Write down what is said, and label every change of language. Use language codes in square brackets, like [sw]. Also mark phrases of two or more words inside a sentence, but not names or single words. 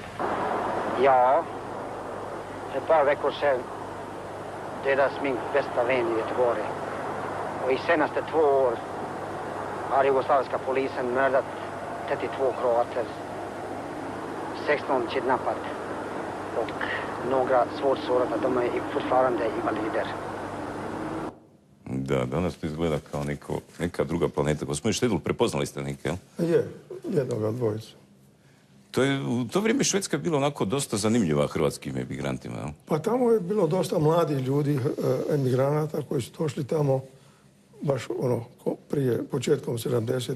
[sv] Ja, ett par veckor sedan dödades min bästa vän i Göteborg. Och i senaste 2 år har jugoslaviska polisen mördat 32 kroater, 16 kidnappat och några svårt sårade. De är fortfarande invalider. [hr] Da, danas to izgleda kao neka druga planeta. Gospodin Štedl, prepoznali ste neke, jel? Je, jednoga dvojicu. U to vrijeme Švedska je bila onako dosta zanimljiva hrvatskim emigrantima, jel? Pa tamo je bilo dosta mladih ljudi, emigranata koji su došli tamo baš prije, početkom 70.